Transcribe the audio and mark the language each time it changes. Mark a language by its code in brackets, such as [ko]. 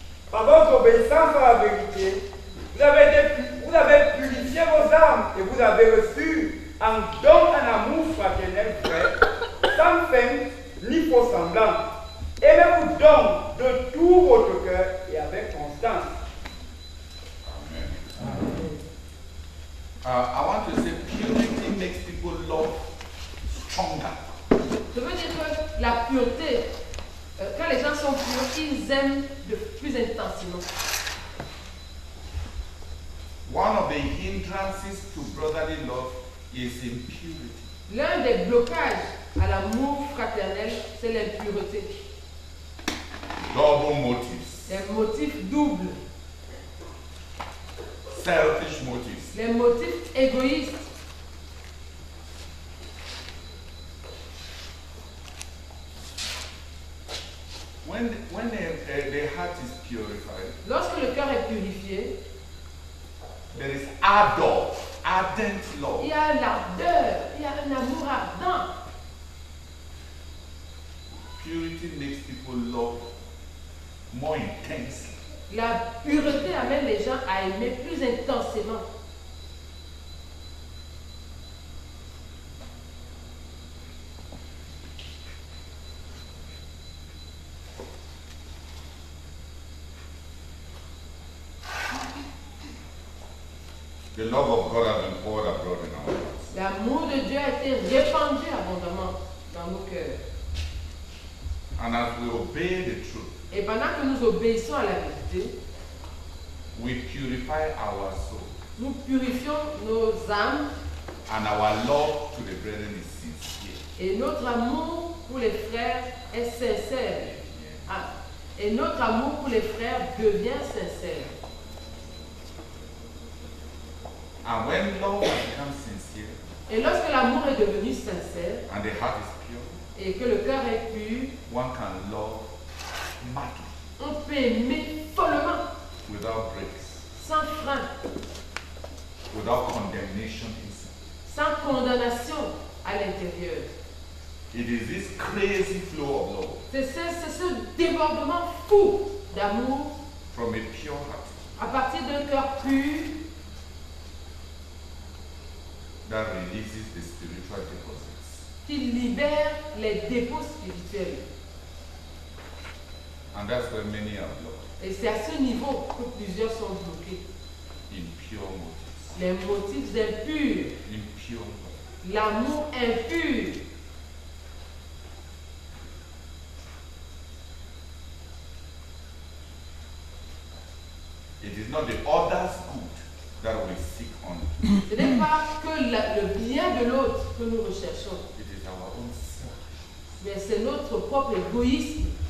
[fr] Par votre obéissance à la vérité, vous avez purifié vos âmes et vous avez reçu en don un amour fraternel vrai, sans feinte ni faux semblant. Aimez-vous donc de tout votre cœur et avec constance. [en] I want to say purity makes people love stronger. [fr] Je veux dire que la pureté, quand les gens sont purs, ils aiment de plus intensément. [en] One of the hindrances to brotherly love is impurity. [fr] L'un des blocages à l'amour fraternel, c'est l'impureté. [en] Double motives, [fr] Les motifs doubles, [en] selfish motives. [fr] les motifs égoïstes. [en] When the heart is purified, [fr] Lorsque le cœur est purifié, [en] there is ardor ardent love. [fr] Il y a l'ardeur, il y a un amour ardent. [en] Purity makes people love more intensely. [fr] La pureté amène les gens à aimer plus intensément. [en] The love of God has been poured abroad in our hearts. [fr] L'amour de Dieu a été répandu abondamment dans nos cœurs. [en] And as we obey the truth, [fr] Et pendant que nous obéissons à la vérité, [en] we purify our soul. [fr] nous purifions nos âmes [en] And our love to the brethren is sincere. [fr] et notre amour pour les frères est sincère. Ah, et notre amour pour les frères devient sincère. [en] And when love has become sincere [fr] Et lorsque l'amour est devenu sincère [en] and the heart is pure, [fr] et que le cœur est pur, [en] one can love madly, [fr] on peut aimer follement, [en] without breaks, [fr] sans frein, [en] without condemnation inside. [fr] sans condamnation à l'intérieur. [en] It is this crazy flow of love [fr] C'est ce débordement fou d'amour [en] from a pure heart [fr] à partir d'un cœur pur [en] that releases the spiritual deposits. [fr] qui libère les dépôts spirituels. [en] And that's where many are blocked, [fr] Et c'est à ce niveau que plusieurs sont bloqués. [en] impure motives. [fr] Les motifs impurs, [en] Impure love. [fr] l'amour impur. [en] It is not the other's good that we seek only. [fr] Ce n'est pas que le bien de l'autre que nous recherchons, [en] It is our own self. [fr] mais c'est notre propre égoïsme.